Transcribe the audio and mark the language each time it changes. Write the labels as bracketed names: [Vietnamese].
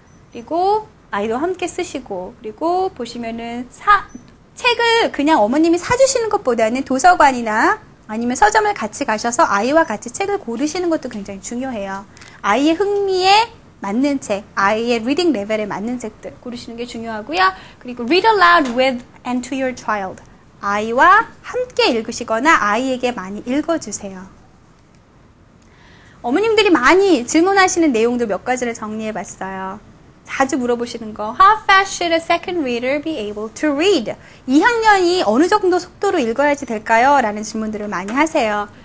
[Korean] 그리고 아이도 함께 쓰시고 그리고 보시면은 책을 그냥 어머님이 사주시는 것보다는 도서관이나 아니면 서점을 같이 가셔서 아이와 같이 책을 고르시는 것도 굉장히 중요해요. 아이의 흥미에 맞는 책, 아이의 리딩 레벨에 맞는 책들 고르시는 게 중요하고요. 그리고 [English] read aloud with and to your child. [Korean] 아이와 함께 읽으시거나 아이에게 많이 읽어주세요. 어머님들이 많이 질문하시는 내용들 몇 가지를 정리해 봤어요. 자주 물어보시는 거. [English] How fast should a second reader be able to read? [Korean] 2학년이 어느 정도 속도로 읽어야지 될까요? 라는 질문들을 많이 하세요.